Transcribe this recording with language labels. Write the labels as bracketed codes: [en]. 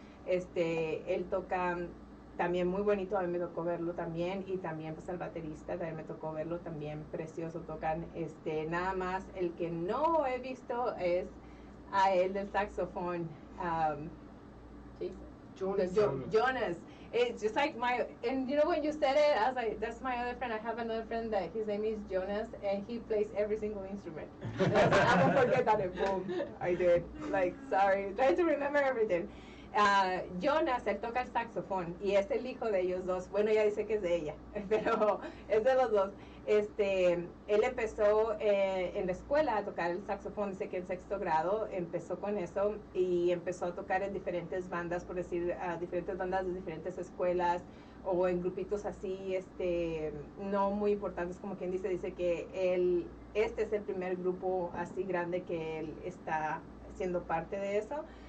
[es] Él toca también muy bonito, a mí me tocó verlo también, y también pues el baterista también me tocó verlo también, precioso tocan. Nada más el que no he visto es a él del saxofón, Jonas. [en] It's just like and you know when you said it, I was like, that's my other friend. I have another friend that his name is Jonas, and he plays every single instrument. And I was like, I won't forget that, and boom, I did. Like, sorry, trying to remember everything. [es] Jonas, él toca el saxofón, y es el hijo de ellos dos. Bueno, ella dice que es de ella, pero es de los dos. Él empezó en la escuela a tocar el saxofón, dice que en 6º grado empezó con eso, y empezó a tocar en diferentes bandas, por decir, diferentes bandas de diferentes escuelas, o en grupitos así, no muy importantes, como quien dice que este es el primer grupo así grande que él está siendo parte de eso.